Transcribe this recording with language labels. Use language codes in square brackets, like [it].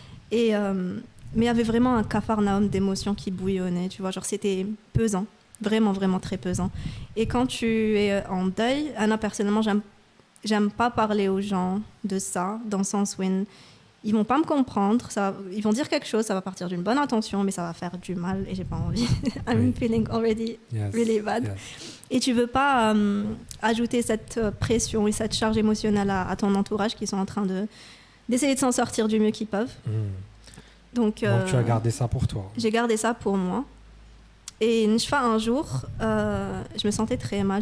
[fr] Et mais il y avait vraiment un capharnaüm d'émotions qui bouillonnait, tu vois, genre c'était pesant, vraiment, vraiment très pesant. Et quand tu es en deuil, Anna, personnellement, j'aime pas parler aux gens de ça, dans le sens où ils vont pas me comprendre, ils vont dire quelque chose, ça va partir d'une bonne intention, mais ça va faire du mal et j'ai pas envie. [en] I'm feeling already really bad. Yes. [fr] Et tu veux pas ajouter cette pression et cette charge émotionnelle à ton entourage qui sont en train d'essayer de s'en sortir du mieux qu'ils peuvent. Donc tu as gardé ça pour toi? J'ai gardé ça pour moi. Et un jour, je me sentais très mal.